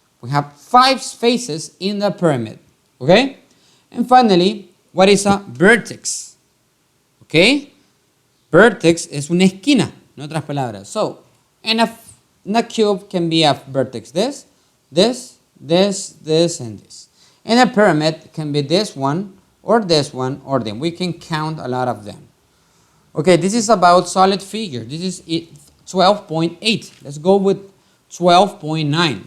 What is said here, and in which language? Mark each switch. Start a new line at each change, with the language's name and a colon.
English: We have 5 faces in the pyramid. Okay? And finally, what is a vertex? Okay?
Spanish: Vertex es una esquina, en otras palabras.
English: So, in a cube can be a vertex this, and this. In a pyramid can be this one, or them. We can count a lot of them. Okay, this is about solid figure. This is 12.8. Let's go with 12.9.